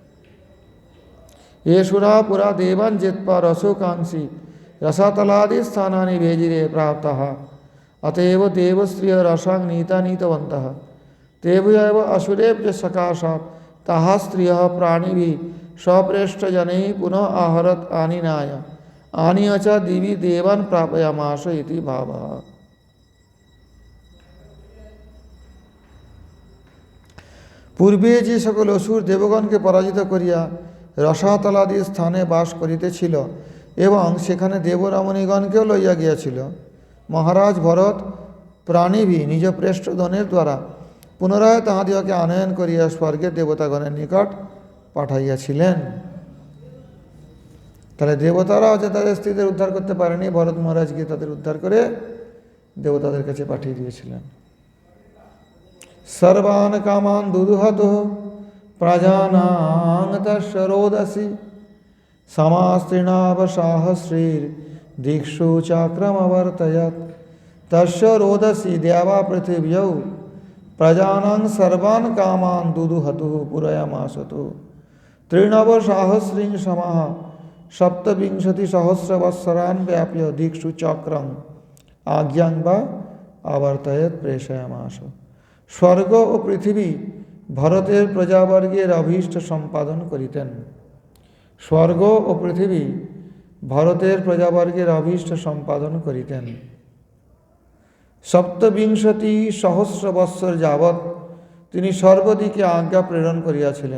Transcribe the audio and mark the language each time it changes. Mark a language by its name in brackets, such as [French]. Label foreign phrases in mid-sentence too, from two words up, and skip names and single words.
[Sanskrit] এ সুরা পুরা দেবান জেৎপা রসোকাংসী রসাতলাদি স্থানানি ভেজিরে প্রাপ্তাহ অতএব দেবস্ত্রিয় রসাং নীতা নীতবন্তঃ তেভ্যেব আসুরেভ্য সকাশাৎ তাহা স্ত্রিয় প্রাণিভি স্বপ্রেষ্ঠ জনেই পুনঃ आहरत आनीनाय आनीय च दिवि देवान् प्रापयामास इति भावः। [Bangla] পূর্বে যে সকল অসুর দেবগণকে পরাজিত করিয়া রসাতলাদি স্থানে বাস করিতেছিল এবং সেখানে দেবরমণীগণকেও লইয়া গিয়াছিল, মহারাজ ভরত প্রাণীভি নিজ প্রেষ্ঠধনের দ্বারা পুনরায় তাহাদিওকে আনয়ন করিয়া স্বর্গের দেবতাগণের নিকট পাঠাইয়াছিলেন। তাহলে দেবতারাও যে তাদের স্ত্রীদের উদ্ধার করতে পারেনি, ভরত মহারাজ গিয়ে তাদের উদ্ধার করে দেবতাদের কাছে পাঠিয়ে দিয়েছিলেন। [Sanskrit] সর্বান কামান দুদুহত প্রজানাং তস্য রোদসি সমাস্ত্রীণাবসাহস্রীর দীক্ষু চাক্রমবর্তয়ৎ তস্য রোদসি দেবা পৃথিব্যৌ প্রজানাং সর্বান কামান দুদুহতু পুরয়ামাসতু তৃণবসাহস্রীং সমাহ সপ্তবিংশতি সহস্রবৎসরান ব্যাপ্য দীক্ষু চক্রং আজ্ঞাং বা আবর্তয়ৎ প্রেষয়ামাস। [Bangla] স্বর্গ ও পৃথিবী ভরতের প্রজাবর্গের অভীষ্ট সম্পাদন করিতেন। স্বর্গ ও পৃথিবী ভরতের প্রজাবর্গের অভীষ্ট সম্পাদন করিতেন। সপ্তবিংশতি সহস্র বৎসর যাবৎ তিনি সর্বদিকে আজ্ঞা প্রেরণ করিয়াছিলেন।